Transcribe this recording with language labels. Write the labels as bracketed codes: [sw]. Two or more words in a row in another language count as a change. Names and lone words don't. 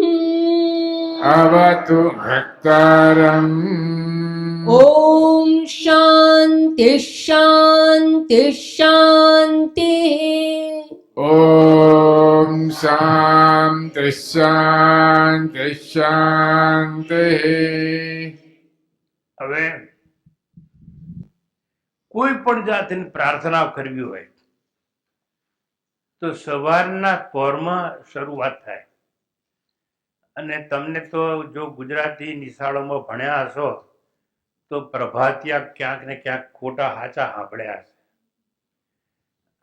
[sa] अवतु भक्तारम् ॐ शान्ति शान्ति शान्तिः ॐ शान्ति शान्ति शान्तिः. [gu] હવે કોઈ પણ જાતની પ્રાર્થના કરવી હોય તો સવારના પહોરમાં શરૂઆત થાય. અને તમને તો જો ગુજરાતી નિશાળોમાં ભણ્યા હશો તો પ્રભાતિયા ક્યાંક ને ક્યાંક ખોટા હાચા સાંભળ્યા હશે.